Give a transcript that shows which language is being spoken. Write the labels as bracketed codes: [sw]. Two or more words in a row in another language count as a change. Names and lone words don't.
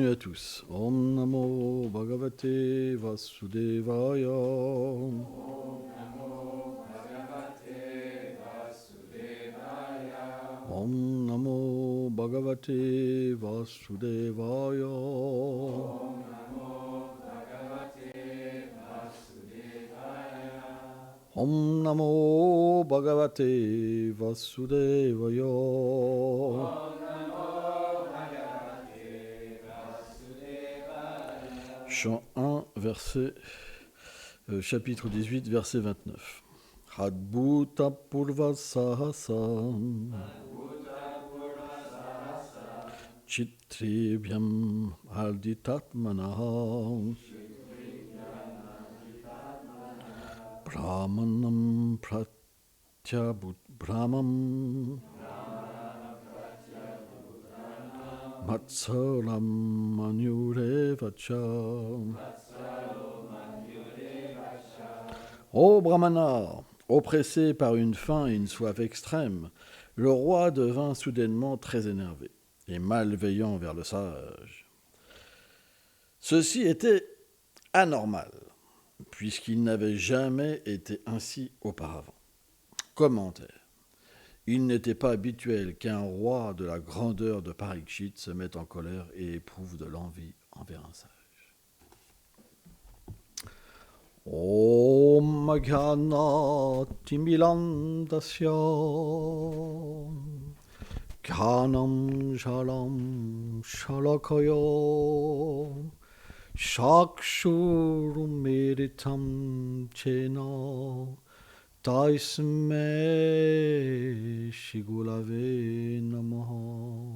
[fr] Bienvenue à tous. [sa] Om Namo Bhagavate Vasudevaya. Om Namo Bhagavate Vasudevaya. Om Namo Bhagavate Vasudevaya. [fr] Chant 1, chapitre 18, verset 29. [sa] Adbhuta Purva Sahasam Chitribhyam Arditatmanaha Brahmanam Pratyabhut Brahmam Matsalam Manyurevacha. [fr] Ô Brahmana, oppressé par une faim et une soif extrêmes, le roi devint soudainement très énervé et malveillant vers le sage. Ceci était anormal, puisqu'il n'avait jamais été ainsi auparavant. Commentaire. Il n'était pas habituel qu'un roi de la grandeur de Parikshit se mette en colère et éprouve de l'envie envers un sage. [sa] Om Jnana Timilandasya Jnanam Jalam Shalakaya Shakshurumiritam Chena Taisme Shigulave Namaha.